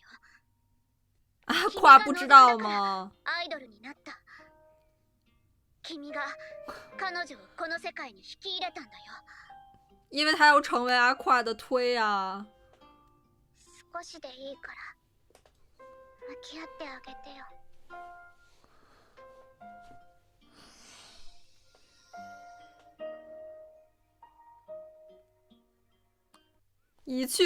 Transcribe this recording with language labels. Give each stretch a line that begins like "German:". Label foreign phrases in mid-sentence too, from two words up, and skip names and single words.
Chinese: 阿夸不知道吗？
Japanese: アイドルになった。君が彼女をこの世界に引き入れたんだよ。
Chinese: 因为他要成为阿夸的推啊。
Japanese: 少しでいいから向き合ってあげてよ。
Chinese: 一去